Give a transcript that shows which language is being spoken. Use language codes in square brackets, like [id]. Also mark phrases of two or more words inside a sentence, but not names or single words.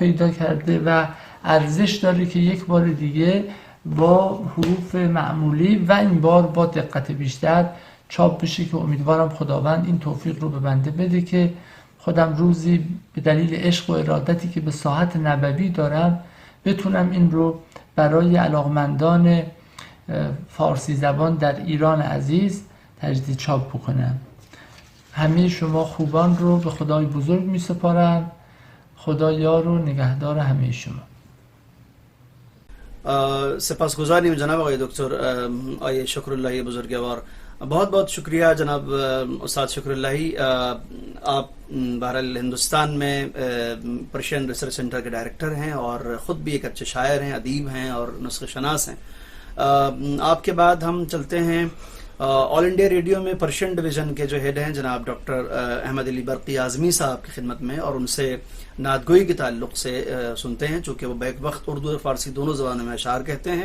[fa] پیدا کرده و ارزش داره که یک بار دیگه با حروف معمولی و این بار با دقت بیشتر چاپ بشه که امیدوارم خداوند این توفیق رو به بنده بده که خودم روزی به دلیل عشق و ارادتی که به ساحت نبوی دارم بتونم این رو برای علاقمندان فارسی زبان در ایران عزیز تجدید چاپ بکنم. همه شما خوبان رو به خدای بزرگ می سپارم. خدا یار و نگهدار همه شما. سپاسگزاریم جناب آقای دکتر آیه شکراللهی بزرگوار. [ur] بہت بہت شکریہ جناب استاد شکراللہی. آپ بہرحال ہندوستان میں [en] Persian research center [ur] کے ڈائریکٹر ہیں اور خود بھی ایک اچھے شاعر ہیں، ادیب ہیں اور نسخ شناس ہیں. آپ کے بعد ہم چلتے ہیں آل انڈیا ریڈیو میں [en] Persian Division [ur] کے جو ہیڈ ہیں جناب ڈاکٹر احمد علی برقی اعظمی صاحب کی خدمت میں، اور ان سے نعت گوئی کے تعلق سے سنتے ہیں، چونکہ وہ بیک وقت اردو اور فارسی دونوں زبانوں میں اشعار کہتے ہیں.